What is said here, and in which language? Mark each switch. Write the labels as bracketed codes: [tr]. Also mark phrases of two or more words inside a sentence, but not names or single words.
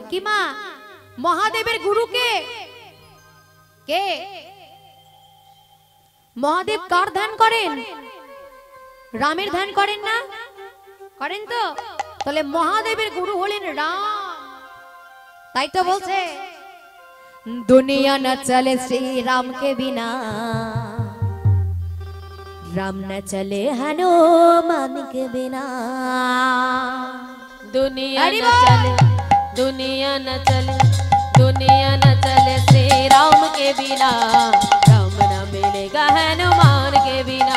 [bn] কি মা? মহাদেবের গুরুকে কে? মহাদেব কার ধ্যান করেন? রামের ধ্যান করেন না? করেন তো? তাহলে মহাদেবের গুরু হলেন রাম। তাই তো বলছে [hi] दुनिया न चले श्री राम के बिना, राम न चले हनुमान के बिना। दुनिया न चले, दुनिया न चले, दुनिया न चले श्री राम के बिना, राम न मिलेगा हनुमान के बिना।